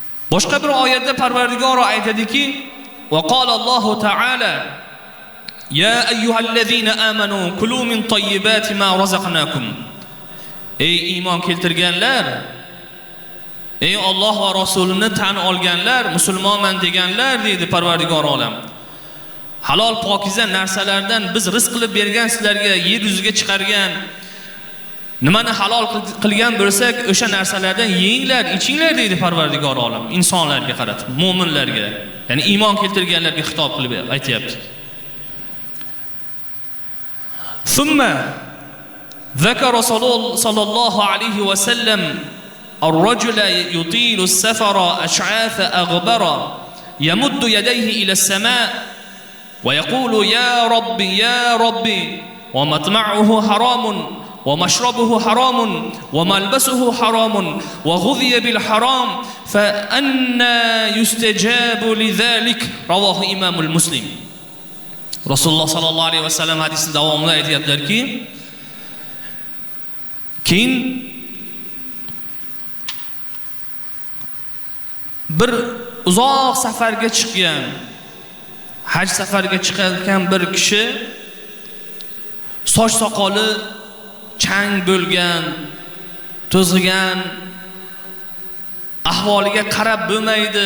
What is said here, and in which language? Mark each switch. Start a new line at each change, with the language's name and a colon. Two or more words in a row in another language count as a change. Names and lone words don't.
Uzbek: Boshqa bir oyatda Parvardigor aytadiki:
Arabic: "وقال الله تعالى يا أيها الذين آمنوا كلوا من طيبات ما رزقناكم."
Uzbek: Ey iymon keltirganlar, ey Alloh va Rasulini tan olganlar, musulmonman deganlar deydi Parvardigor olam. Halol pokiza narsalardan biz rizq qilib bergan sizlarga, yer yuziga chiqargan nimani halol qilgan bo'lsak, o'sha narsalardan yenglar, ichinglar deydi Parvardigor olam insonlarga qaratib, mu'minlarga, ya'ni iymon keltirganlarga xitob qilib aytayapti.
Arabic: Thumma ذكر صلى الله عليه وسلم الرجل يطيل السفر أشعاث أغبر يمد يديه إلى السماء ويقول يا ربي يا ربي ومطمعه حرام ومشربه حرام وملبسه حرام وغذي بالحرام فأنى يستجاب لذلك رواه إمام المسلم. رسول الله صلى الله عليه وسلم
Uzbek: حديث davomida aytayaptilarki, keyin bir uzoq safarga chiqqan, haj safariga chiqqan bir kishi soch soqoli chang bo'lgan, to'zg'igan ahvoliga qarab bo'lmaydi.